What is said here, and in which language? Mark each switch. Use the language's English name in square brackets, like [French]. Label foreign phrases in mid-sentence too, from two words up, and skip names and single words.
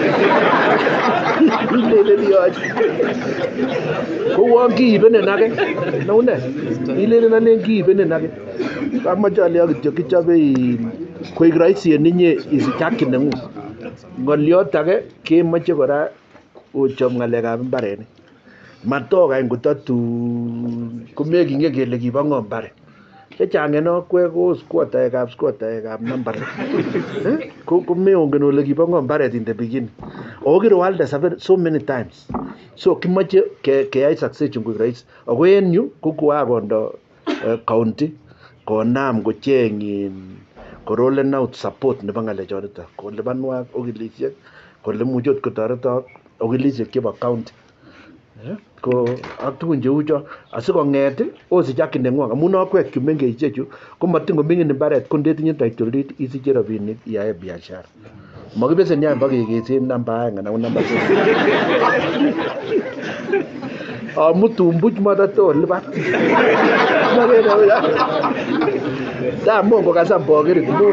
[Kalenjin] ilelen yoche kouwon kiibenin age naune ilelen alen kiibenin age kamache ale kityo kichobe koik rahisi en inye isich haki nengung ngoliot age kemoche kora ochob ngalekab mbarenik matokany kotatun komekinge kele kibo ng'o mbaret chechang en okwek ko squattaekab number komeongen ole kibo ng'o mbaret [English] in the beginning [Kalenjin] ako kiroalde so [English] many times so [Kalenjin] kimache keyai succession koik rahisi ako en yu ko koakondo county konam kocheng korolen [English] out support [Kalenjin] nebo ngalechoto kolipanwak okilisiek kole muche ot kotoretok okilisiek chebo county ko ak tugun cheu cho asikong'et osich haki neng'wong amun okwek chu mengech chechu ko matin koming'in mbaret ko ndetinye [English] title deed [Kalenjin] isiche rabinik iyae biashara makibesen yan bakekesen namba aeng anan namba amutun buch matatolipan Mongo kasan pokerit